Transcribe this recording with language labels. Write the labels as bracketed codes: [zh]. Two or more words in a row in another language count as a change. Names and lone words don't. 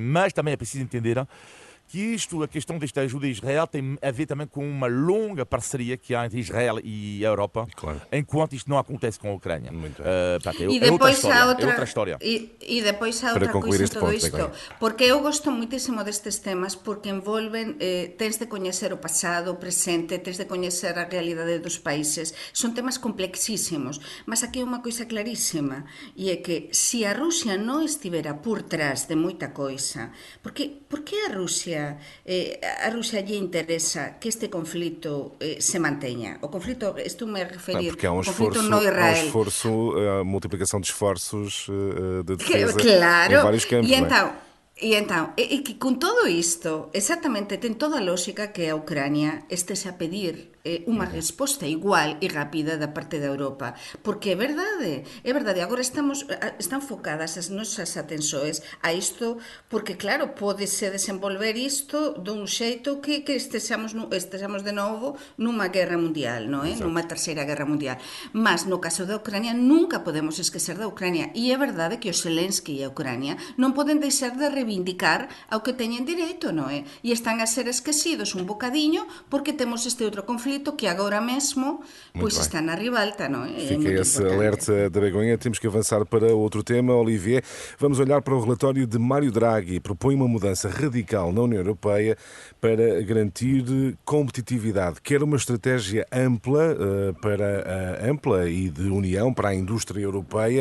[pt] Mas também é preciso entender que a questão desta ajuda a Israel tem a ver também com uma longa parceria que há entre Israel e a Europa, enquanto isto não acontece com a Ucrânia. É outra história. [gl] E depois há outra coisa em tudo isto, porque eu gosto muitíssimo destes temas, porque envolven, tens de coñecer o pasado, o presente, tens de coñecer a realidade dos países. Son temas complexísimos, mas aquí é unha coisa clarísima, e é que se a Rusia non estivera por trás de moita coisa, por que a Rusia a Rusia lle interesa que este conflito se manteña. [pt] O conflito, estou me a referir Porque há um ao conflito esforço, no Israel. a multiplicação de esforços de defesa em Claro, vários campos, não é? [gl] e que con todo isto, exactamente, ten toda a lógica que a Ucrania estese a pedir unha resposta igual e rápida da parte da Europa, porque é verdade, agora están focadas as nosas atenções a isto, porque claro, pódese desenvolver isto dun xeito que estexamos de novo nunha guerra mundial, non é? Nunha terceira guerra mundial. Mas no caso da Ucrania nunca podemos esquecer da Ucrania, e é verdade que o Zelensky e a Ucrania non poden deixar de reivindicar ao que teñen direito, non é? E están a ser esquecidos un bocadiño porque temos este outro conflito que agora mesmo pois está na ribalta, non é? [pt] Fica esse alerta da Begonha. Temos que avançar para outro tema, Olivier. Vamos olhar para o relatório de Mário Draghi. Propõe uma mudança radical na União Europeia para garantir competitividade. Quer uma estratégia ampla e de união para a indústria europeia.